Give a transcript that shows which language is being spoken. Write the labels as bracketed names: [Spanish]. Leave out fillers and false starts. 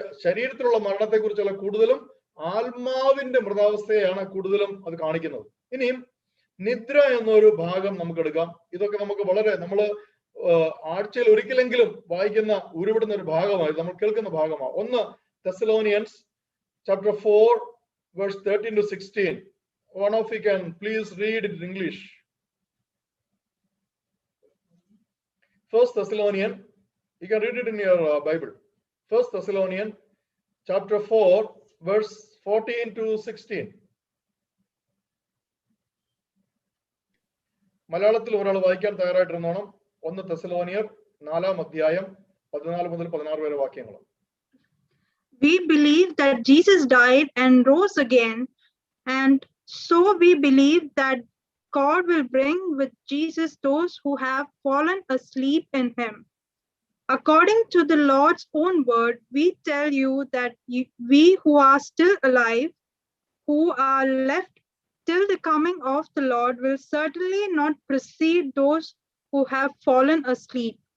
[Malayalam] ശരീരത്തിലുള്ള മരണത്തെ കുറിച്ചുള്ള കൂടുതലും ആത്മാവിന്റെ മൃതാവസ്ഥയാണ് കൂടുതലും അത് കാണിക്കുന്നത്. ഇനിയും നിദ്ര എന്നൊരു ഭാഗം നമുക്ക് എടുക്കാം. ഇതൊക്കെ നമുക്ക് വളരെ നമ്മൾ ആഴ്ചയിൽ ഒരിക്കലെങ്കിലും വായിക്കുന്ന ഉരുവിടുന്ന ഒരു ഭാഗമായി, നമ്മൾ കേൾക്കുന്ന ഭാഗമാണ്. [English] 1 Thessalonians chapter 4 verse 13 to 16. One of you can please read it in English. 1 Thessalonians, you can read it in your Bible. 1 Thessalonians chapter 4 verse 14 to 16. [Malayalam] മലയാളത്തിൽ ഒരാൾ വായിക്കാൻ തയ്യാറായിട്ടിരുന്നോണം. 1 തെസലോനിയർ 4-ാം അധ്യായം 14 മുതൽ 16 വരെ വാക്യങ്ങൾ. [English] We believe that Jesus died and rose again, and so we believe that God will bring with Jesus those who have fallen asleep in him. According to the Lord's own word, we tell you that we who are still alive, who are left till the coming of the Lord, will certainly not precede those who have fallen asleep.